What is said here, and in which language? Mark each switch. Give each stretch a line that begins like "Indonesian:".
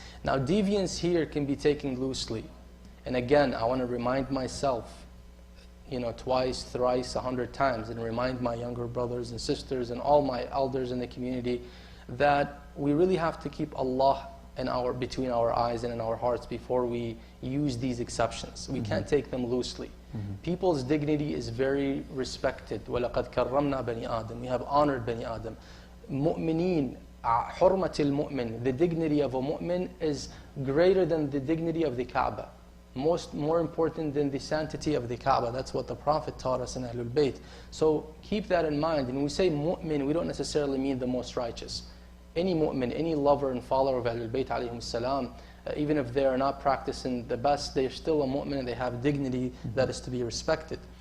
English: Now, deviance here can be taken loosely. And again, I want to remind myself, twice, thrice, 100 times, and remind my younger brothers and sisters and all my elders in the community that we really have to keep Allah between our eyes and in our hearts before we use these exceptions. We can't take them loosely. People's dignity is very respected.
Arabic: وَلَقَدْ كَرَّمْنَا بَنِي آدَمَ.
English: We have honored Bani Adam.
Arabic: Mu'mineen, حُرْمَةِ الْمُؤْمِن.
English: The dignity of a mu'min is greater than the dignity of the Kaaba. More important than the sanctity of the Kaaba. That's what the Prophet taught us in Ahlul Bayt. So keep that in mind. And when we say mu'min, we don't necessarily mean the most righteous. Any mu'min, any lover and follower of Ahlul Bayt alayhim salam, even if they are not practicing the best, they're still a mu'min and they have dignity that is to be respected.